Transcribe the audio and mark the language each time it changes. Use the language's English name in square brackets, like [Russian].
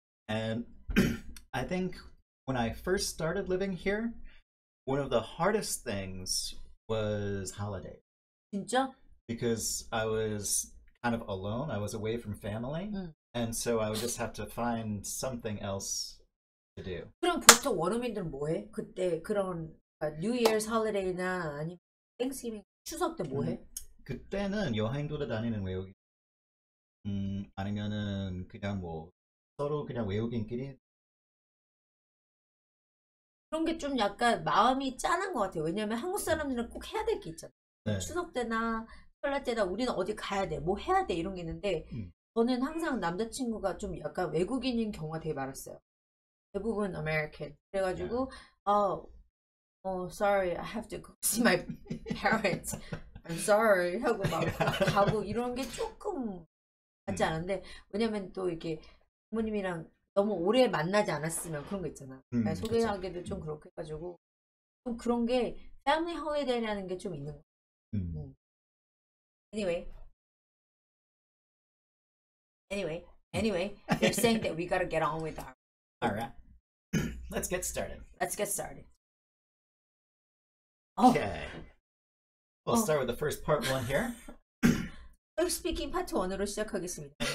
[English] And I think when I first started living here, one of the hardest things was holidays. [Korean] 진짜? [English] Because I was kind of alone. I was away from family. And so I would just have to find something else to do. [Korean] 그럼 보통 원어민들은 뭐해? 그때 그런 New Year's holiday 나 아니면 Thanksgiving 추석 때 뭐해? 그때는 여행 다니는 외국인. 아니면은 그냥 뭐 서로 그냥 외국인끼리. 그런 게 좀 약간 마음이 짠한 것 같아요. 왜냐면 한국 사람들은 꼭 해야 될 게 있잖아. 네. 추석 때나 설날 때다 우리는 어디 가야 돼, 뭐 해야 돼 이런 게 있는데 저는 항상 남자친구가 좀 약간 외국인인 경우가 되게 많았어요. 대부분 [English] American. [Korean] 그래가지고 [English] sorry, I have to go see my parents. I'm sorry [Korean] 하고 막 가고 이런 게 조금 맞지 않은데 왜냐면 또 이렇게 부모님이랑 너무 오래 만나지 않았으면 그런 거 있잖아. 소개하기도 좀 그렇게 해가지고 좀 그런 게 패밀리 홀리데이라는 게 좀 있는 거. [English] Anyway, they're saying that we gotta get on with our. All right, let's get started. Okay, we'll start with the first part 1 here. [Korean] 토익스피킹 파트 1으로 시작하겠습니다.